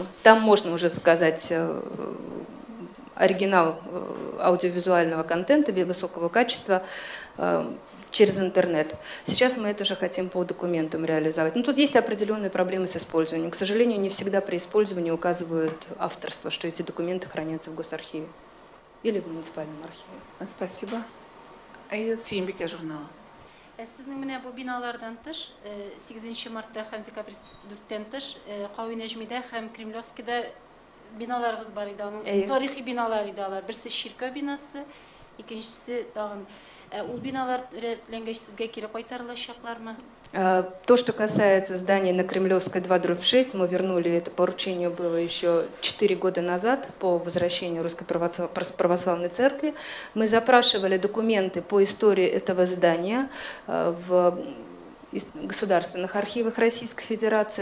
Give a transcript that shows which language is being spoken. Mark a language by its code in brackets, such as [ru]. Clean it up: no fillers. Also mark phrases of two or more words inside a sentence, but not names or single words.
[ru] Там можно уже заказать оригинал аудиовизуального контента высокого качества через интернет. Сейчас мы это же хотим по документам реализовать. Но тут есть определенные проблемы с использованием. К сожалению, не всегда при использовании указывают авторство, что эти документы хранятся в госархиве или в муниципальном архиве. Спасибо. [tt] Сүйінбеке журналы. Sizning менә бу биналардан тыш, 8 мартта һәм декабрь 4-тән тыш, Кауи Нәҗмидә һәм Кремлевскида биналарыгыз бар иде, аның тарихи биналар иде алар. Берсе Ширка бинасы, икенчесе тагын. Ул биналар рәтләнгәч сезгә кире кайтарылачаклармы? [ru] То, что касается здания на Кремлевской 2/6, мы вернули, это поручение было еще 4 года назад по возвращению Русской Православной Церкви. Мы запрашивали документы по истории этого здания в государственных архивах Российской Федерации.